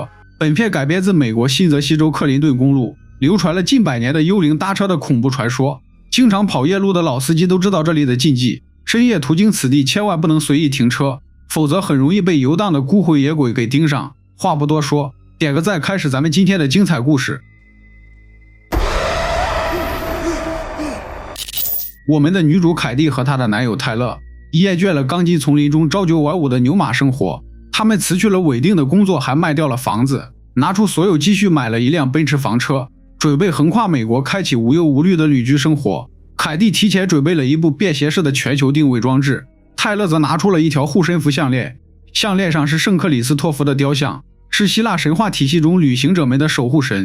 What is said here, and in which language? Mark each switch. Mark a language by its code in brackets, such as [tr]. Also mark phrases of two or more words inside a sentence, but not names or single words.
[zh] 本片改編自美國新澤西州克林頓公路流傳了近100年的幽靈搭車的恐怖傳說。經常跑夜路的老司機都知道這裡的禁忌，深夜途經此地千萬不能隨意停車，否則很容易被遊蕩的孤魂野鬼給盯上。話不多說，點個讚，開始咱們今天的精彩故事。我們的女主凱蒂和她的男友泰勒厭倦了鋼筋叢林中朝九晚五的牛馬生活，他們辭去了穩定的工作，還賣掉了房子，拿出所有積蓄買了一輛奔馳房車，準備橫跨美國開啟無憂無慮的旅居生活。凱蒂提前準備了一部便攜式的全球定位裝置，泰勒則拿出了一條護身符項鏈，項鏈上是聖克里斯托弗的雕像，是希臘神話體系中旅行者們的守護神。